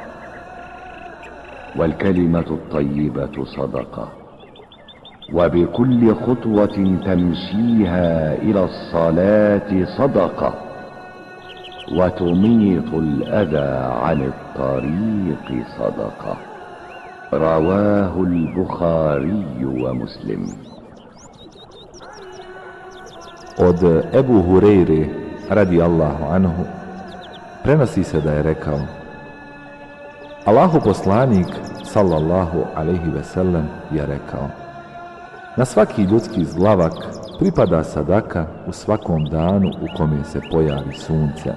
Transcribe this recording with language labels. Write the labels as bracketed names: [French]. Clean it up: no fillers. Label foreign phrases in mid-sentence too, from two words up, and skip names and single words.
[Arabic] والكلمة الطيبة صدقة، وبكل خطوة تمشيها إلى الصلاة صدقة، وتميط الأذى عن الطريق صدقة. رواه البخاري ومسلم. [Bosnian] Od Ebu Hureyre [Arabic] رضي الله عنه [Bosnian] prenosi se da je rekao: Allahu poslanik [Arabic] صلى الله عليه وسلم [Bosnian] je rekao: na svaki ljudski zglavak pripada sadaka u svakom danu u kome se pojavi sunce.